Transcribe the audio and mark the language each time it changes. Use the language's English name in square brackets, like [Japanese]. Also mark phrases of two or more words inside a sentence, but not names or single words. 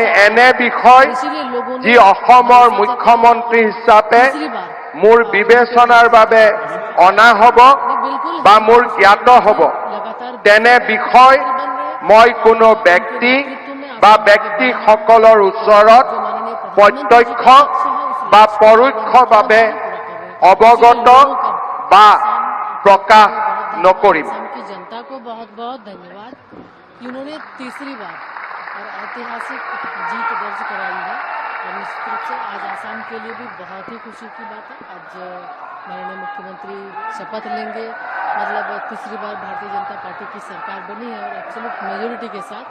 [Assamese] এনে বিষয় যি অসমৰ মুখ্যমন্ত্ৰী হিচাপে মোৰ বিবেচনাৰ বাবে অনা হ'ব বা মোৰ জ্ঞাত হ'ব তেনে বিষয় মই কোনো ব্যক্তি বা ব্যক্তিসকলৰ ওচৰত প্ৰত্যক্ষ বা পৰোক্ষভাৱে অৱগত বা প্ৰকাশ নকৰিম। [Hindi] असम की जनता को बहुत बहुत धन्यवाद। इन्होंने तीसरी बार और ऐतिहासिक जीत दर्ज कराई है और निश्चित रूप से आज आसाम के लिए भी बहुत ही खुशी की बात है। आज माननीय मुख्यमंत्री शपथ लेंगे, मतलब तीसरी बार भारतीय जनता पार्टी की सरकार बनी है और [English] absolute majority [Hindi] के साथ।